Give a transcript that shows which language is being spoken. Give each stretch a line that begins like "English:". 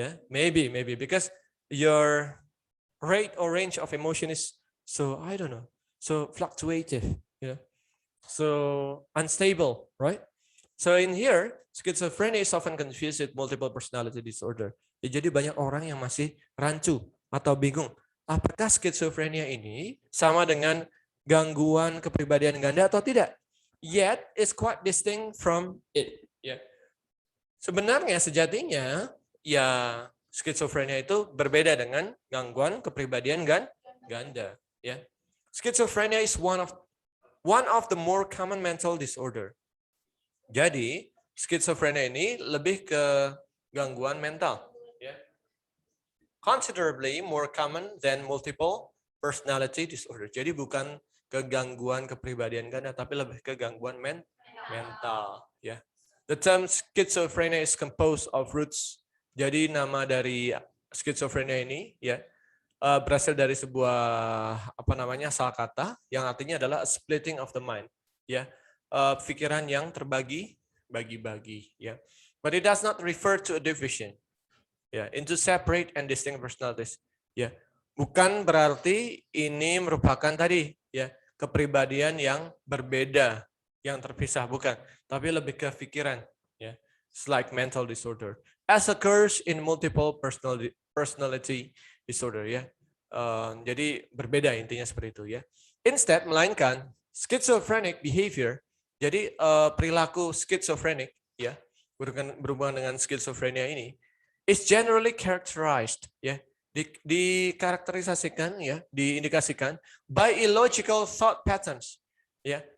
English: Maybe because your rate or range of emotion is so, I don't know, so fluctuative, so unstable, right? So in here, schizophrenia is often confused with multiple personality disorder.
Indonesian: Jadi banyak orang yang masih rancu atau bingung. Apakah schizophrenia ini sama dengan gangguan kepribadian ganda atau tidak?
English: Yet, it's quite distinct from it.
Indonesian: Sebenarnya sejatinya, schizophrenia itu berbeda dengan gangguan kepribadian ganda.
English: Schizophrenia is one of the more common mental disorder.
Indonesian: Jadi, schizophrenia ini lebih ke gangguan mental.
English: Considerably more common than multiple personality disorder.
Indonesian: Jadi bukan kegangguan kepribadian ganda, tapi lebih ke gangguan mental.
English: The term schizophrenia is composed of roots.
Indonesian: Jadi nama dari schizophrenia ini berasal dari sebuah asal kata yang artinya adalah
English: a splitting of the mind.
Indonesian: Pikiran yang terbagi bagi-bagi, ya.
English: But it does not refer to a division, ya, into separate and distinct personalities, ya.
Indonesian: Bukan berarti ini merupakan tadi, ya, kepribadian yang berbeda, yang terpisah, bukan. Tapi lebih ke pikiran, ya.
English: It's like mental disorder, as occurs in multiple personality disorder, ya.
Indonesian: Jadi berbeda intinya seperti itu, ya. Instead, melainkan
English: schizophrenic behavior,
Indonesian: jadi perilaku schizophrenic, ya, berhubungan dengan skizofrenia ini,
English: is generally characterized,
Indonesian: ya, dikarakterisasikan, ya, diindikasikan
English: by illogical thought patterns,
Indonesian: ya.